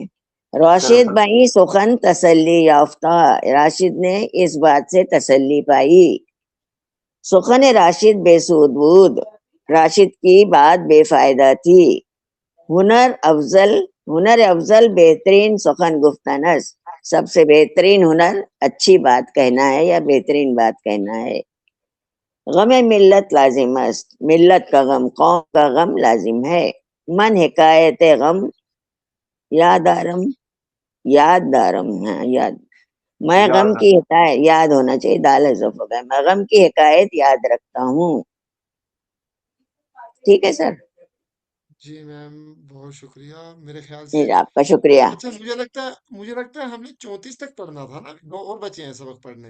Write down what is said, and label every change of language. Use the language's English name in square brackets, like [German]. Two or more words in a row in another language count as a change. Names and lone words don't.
[Urdu] راشد شرمسار. [Persian] بھائی سخن تسلی یافتہ، [Urdu] راشد نے اس بات سے تسلی پائی. [Persian] سخن راشد بے سود بود، [Urdu] راشد کی بات بے فائدہ تھی. [Persian] ہنر افضل بہترین سخن گفتن است، [Urdu] سب سے بہترین ہنر اچھی بات کہنا ہے یا بہترین بات کہنا ہے. [Persian] غم ملت لازم است، [Urdu] ملت کا غم، قوم کا غم لازم ہے. [Persian] من حکایت غم یاد دارم، یاد دارم، [Urdu] ہاں یاد، میں غم یاد کی حکایت، یاد ہونا چاہیے، دال حذف ہو گیا، میں غم کی حکایت یاد رکھتا ہوں. ٹھیک ہے سر. جی میم بہت شکریہ. میرے خیال سے جی آپ کا شکریہ. اچھا، مجھے لگتا ہے ہم نے 34 تک پڑھنا تھا نا، 2 اور بچے ہیں سبق پڑھنے.